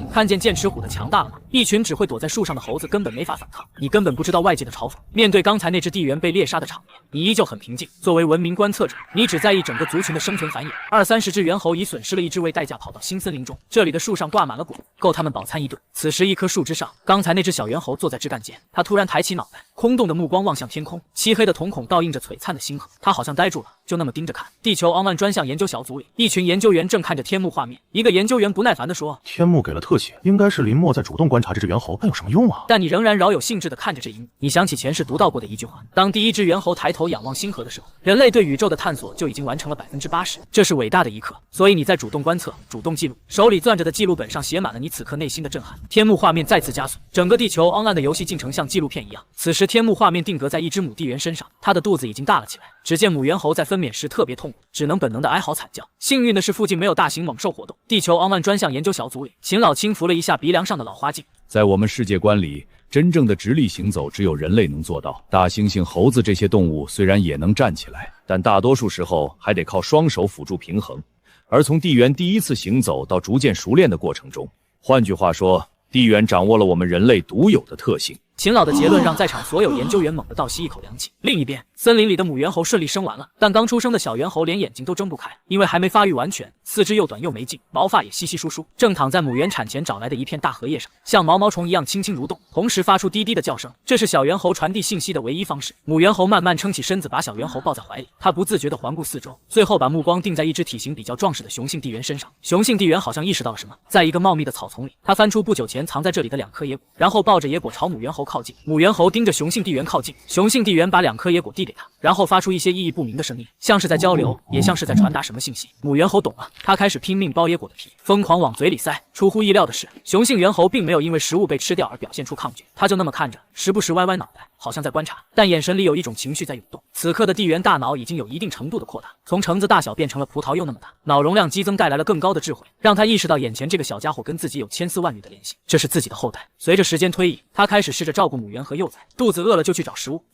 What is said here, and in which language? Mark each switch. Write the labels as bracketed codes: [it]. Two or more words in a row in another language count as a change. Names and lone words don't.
[zh] 看見劍齒虎的強大了嗎？一群只會躲在樹上的猴子根本沒法反抗，你根本不知道外界的嘲諷。面對剛才那只地緣被獵殺的場面，你依舊很平靜。作為文明觀測者，你只在意整個族群的生存繁衍。20-30只猿猴已損失了一只，為代價跑到新森林中，這裡的樹上掛滿了果，夠他們飽餐一頓。此時一棵樹枝上，剛才那只小猿猴坐在枝幹間，他突然抬起腦袋，空洞的目光望向天空，漆黑的瞳孔倒映着璀璨的星河，他好像呆住了，就那麼盯着看。地球 Online 專項研究小組裡，一群研究員正看着天幕畫面，一個研究員不耐煩地說： 天幕給了特寫，應該是林默在主動觀觀察這隻猿猴，那有什麼用啊？但你仍然饒有興致地看着這一幕，你想起前世讀到過的一句話：當第一隻猿猴抬頭仰望星河的時候，人類對宇宙的探索就已經完成了80%，這是偉大的一刻。所以你在主動觀測，主動記錄，手裡攥着的記錄本上寫滿了你此刻內心的震撼。天幕畫面再次加速，整個地球 online 的游戲进程像紀錄片一樣。此時天幕畫面定格在一只母地猿身上，它的肚子已經大了起来。只見母猿猴在分娩時特別痛苦，只能本能的哀嚎慘叫。幸運的是附近沒有大型猛獸活動。地球 online 專項研究小組裡，秦老輕扶了一下鼻梁上的老花鏡。在我们世界觀裡，真正的直立行走只有人類能做到。大猩猩、猴子這些動物雖然也能站起來，但大多數時候還得靠雙手輔助平衡。而從地猿第一次行走到逐漸熟練的過程中，換句話說，地猿掌握了我們人類獨有的特性。秦老的結論讓在場所有研究員猛地倒吸一口涼氣。另一邊，森林裡的母猿猴順利生完了，但剛出生的小猿猴連眼睛都睜不開，因為還沒發育完全，四肢又短又沒勁，毛髮也稀稀疏疏，正躺在母猿產前找來的一片大荷葉上，像毛毛蟲一樣輕輕蠕動，同時發出低低的叫聲。這是小猿猴傳遞信息的唯一方式。母猿猴慢慢撐起身子，把小猿猴抱在懷裡，它不自覺地環顧四周，最後把目光定在一只體型比較壯實的雄性地猿身上。雄性地猿好像意識到了什麼，在一個茂密的草叢裡，它翻出不久前藏在這裡的2顆野果，然後抱着野果朝母猿猴靠近。母猿猴盯着雄性地猿靠近，雄性地猿把2顆野果遞給他，然後發出一些意義不明的聲音，像是在交流，也像是在傳達什麼信息。母猿猴懂了，他開始拼命剥野果的皮，瘋狂往嘴裡塞。出乎意料的是，雄性猿猴並沒有因為食物被吃掉而表現出抗拒，他就那麼看着，時不時歪歪腦袋，好像在觀察，但眼神裡有一種情緒在湧動。此刻的地猿大腦已經有一定程度的擴大，從橙子大小變成了葡萄柚那麼大，腦容量激增帶來了更高的智慧，讓他意識到眼前這個小家伙跟自己有千絲萬縷的聯繫，這是自己的後代。隨着時間推移，他開始試着照顧母猿和幼崽，肚子餓了就去找食物。